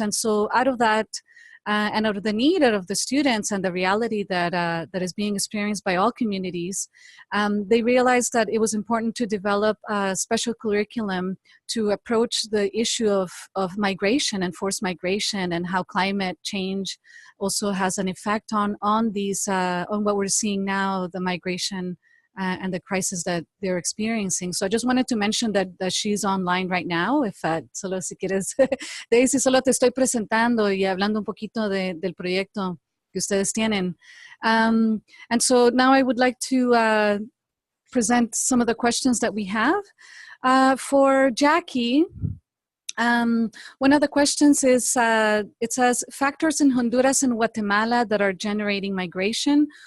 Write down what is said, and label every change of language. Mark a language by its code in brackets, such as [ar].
[en] And so out of that, and out of the need of the students and the reality that is being experienced by all communities, they realized that it was important to develop a special curriculum to approach the issue of migration and forced migration, and how climate change also has an effect on what we're seeing now, the migration and the crisis that they're experiencing. So I just wanted to mention that she's online right now. [es] If solo si quieres, Daisy, solo te estoy presentando y hablando un poquito del proyecto que ustedes tienen. [en] And so now I would like to present some of the questions that we have. For Jackie, One of the questions is, it says, factors in Honduras and Guatemala that are generating migration.